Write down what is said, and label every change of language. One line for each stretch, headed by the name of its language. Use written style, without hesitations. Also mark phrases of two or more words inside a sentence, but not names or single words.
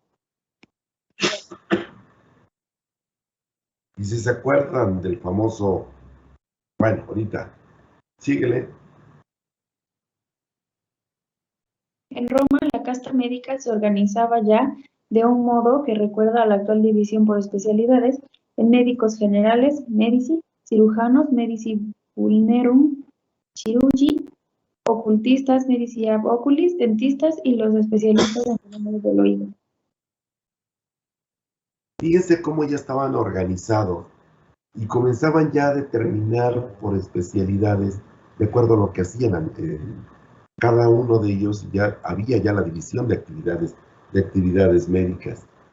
Spanish: Y si se acuerdan del famoso, bueno, ahorita, síguele. En Roma, la casta médica se organizaba ya de un modo que recuerda a la actual división por especialidades, en médicos generales,
Latin: medici, cirujanos, medici vulnerum, chirurgi, ocultistas, medici ab oculis,
Spanish: dentistas y los especialistas en fenómenos del oído. Fíjense cómo ya estaban organizados y comenzaban ya a determinar por especialidades, de acuerdo a lo que hacían. Cada uno de ellos ya había ya la división de actividades médicas.